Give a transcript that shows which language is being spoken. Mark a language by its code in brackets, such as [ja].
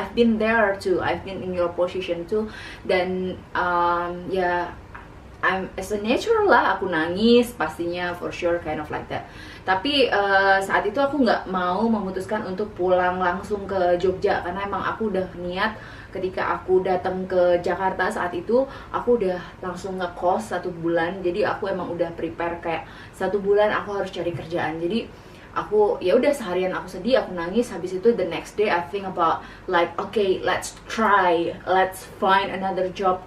[en] I've been there too, I've been in your position too. Dan ya as a natural lah, [id] aku nangis pastinya, [en] for sure, kind of like that. [id] Tapi saat itu aku nggak mau memutuskan untuk pulang langsung ke Jogja, karena emang aku udah niat ketika aku datang ke Jakarta saat itu, aku udah langsung ngekos 1 bulan. Jadi aku emang udah prepare kayak 1 bulan aku harus cari kerjaan. Jadi aku ya udah seharian aku sedih, aku nangis. Habis itu [en] the next day I think about like okay, let's find another job.